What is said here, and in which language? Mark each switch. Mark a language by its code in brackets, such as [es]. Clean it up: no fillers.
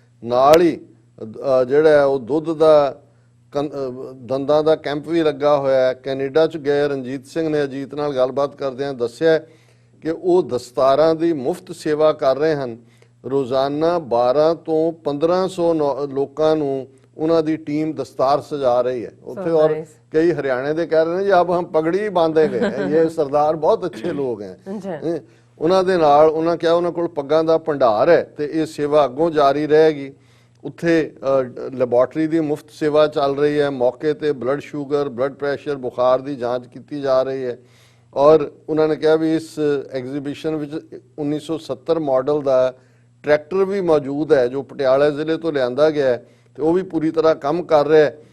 [pa] ਨਾਲ ਹੀ ਜਿਹੜਾ ਉਹ ਦੁੱਧ ਦਾ ਦੰਦਾਂ ਦਾ ਕੈਂਪ ਵੀ ਲੱਗਾ ਹੋਇਆ ਹੈ। ਕੈਨੇਡਾ 'ਚ ਗਏ ਰਣਜੀਤ ਸਿੰਘ ਨੇ ਅਜੀਤ ਨਾਲ ਗੱਲਬਾਤ ਕਰਦਿਆਂ ਦੱਸਿਆ ਕਿ ਉਹ ਦਸਤਾਰਾਂ ਦੀ ਮੁਫਤ ਸੇਵਾ ਕਰ ਰਹੇ ਹਨ। ਰੋਜ਼ਾਨਾ 12 ਤੋਂ 1500 ਲੋਕਾਂ ਨੂੰ ਉਹਨਾਂ ਦੀ ਟੀਮ ਦਸਤਾਰ ਸਜਾ ਰਹੀ ਹੈ ਉੱਥੇ। ਔਰ ਕਈ ਹਰਿਆਣੇ ਦੇ ਕਹਿ ਰਹੇ ਨੇ ਜੀ [hi] अब हम पगड़ी ही बांधेंगे, ये सरदार बहुत अच्छे लोग हैं। [pa] ਉਹਨਾਂ ਦੇ ਨਾਲ ਉਹਨਾਂ ਕਿਹਾ ਉਹਨਾਂ ਕੋਲ ਪੱਗਾਂ ਦਾ ਭੰਡਾਰ ਹੈ ਤੇ ਇਹ ਸੇਵਾ ਅੱਗੋਂ ਜਾਰੀ ਰਹੇਗੀ। ਉੱਥੇ ਲੈਬੋਰਟਰੀ ਦੀ ਮੁਫਤ ਸੇਵਾ ਚੱਲ ਰਹੀ ਹੈ। ਮੌਕੇ ਤੇ ਬਲੱਡ ਸ਼ੂਗਰ, ਬਲੱਡ ਪ੍ਰੈਸ਼ਰ, ਬੁਖਾਰ ਦੀ ਜਾਂਚ ਕੀਤੀ ਜਾ ਰਹੀ ਹੈ। ਔਰ ਉਹਨਾਂ ਨੇ ਕਿਹਾ ਵੀ ਇਸ ਐਗਜ਼ੀਬਿਸ਼ਨ ਵਿੱਚ 1970 ਮਾਡਲ ਦਾ ਟਰੈਕਟਰ ਵੀ ਮੌਜੂਦ ਹੈ ਜੋ ਪਟਿਆਲਾ ਜ਼ਿਲ੍ਹੇ ਤੋਂ ਲਿਆਂਦਾ ਗਿਆ ਹੈ ਤੇ ਉਹ ਵੀ ਪੂਰੀ ਤਰ੍ਹਾਂ ਕੰਮ ਕਰ ਰਿਹਾ ਹੈ।